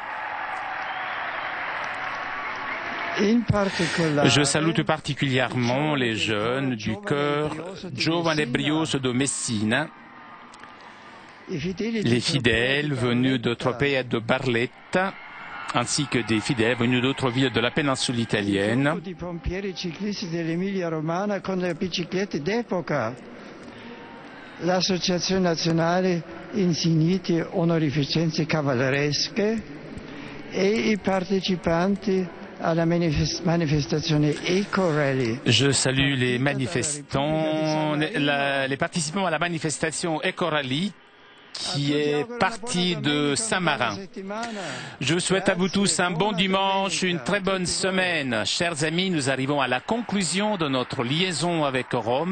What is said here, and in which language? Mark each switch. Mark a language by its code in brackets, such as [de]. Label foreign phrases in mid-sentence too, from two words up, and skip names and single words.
[fr] Je salue tout particulièrement les jeunes du chœur Giovane Brios de Messina, les fidèles venus d'autres pays de Barletta, ainsi que des fidèles venus d'autres villes de la péninsule italienne. [it] L'Associazione Nazionale Insigniti Onorificenze Cavalleresche e i partecipanti alla manifestazione Eco Rally. [fr] Je salue les manifestants, les participants à la manifestation Eco Rally qui est parti de Saint-Marin. Je vous souhaite à vous tous un bon dimanche, une très bonne semaine. Chers amis, nous arrivons à la conclusion de notre liaison avec Rome.